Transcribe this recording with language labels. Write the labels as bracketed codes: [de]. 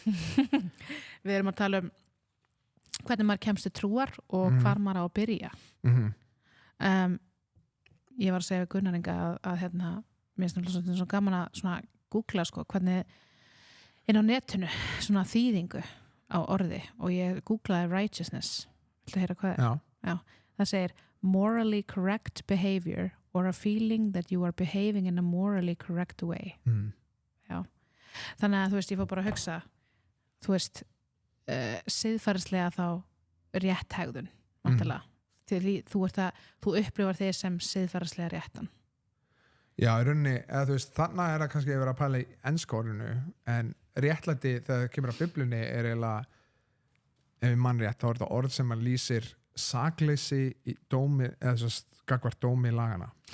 [is] Við erum að tala um hvernig maður kemst til trúar og hvar maður á að byrja. Ég var að segja við Gunnar Inga að hérna, mér finnst það svo gaman að svona googla sko, hvernig inn á netinu svona þýðingu á orði og ég googlaði righteousness. Viltu heyra hvað er? Já. Það segir [en] morally correct behavior or a feeling that you are behaving in a morally correct way. [is] Já. Þannig að þú veist, ég fór bara að hugsa þú veist, siðferðislega þá rétt hegðun vantilega. Þú upplifar þig sem siðferðislega réttan. Já, í rauninni, eða þú veist, þarna er það kannski að vera að pæla í enska orðinu, en réttlæti þegar það kemur að Biblíunni er eiginlega, ef við mann rétt, þá er þetta orð sem að lýsir sakleysi í dómi, eða svo gagnvart dómi í lagana.